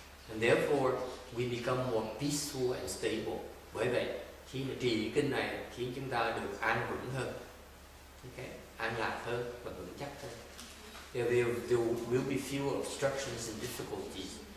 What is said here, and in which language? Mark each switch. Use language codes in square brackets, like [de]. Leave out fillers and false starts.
[en] And therefore, we become more peaceful and stable. [vi] Bởi vậy, khi mà trì kinh này khiến chúng ta được an vững hơn, okay? An lạc hơn và vững chắc hơn. [en] There will be fewer obstructions and difficulties.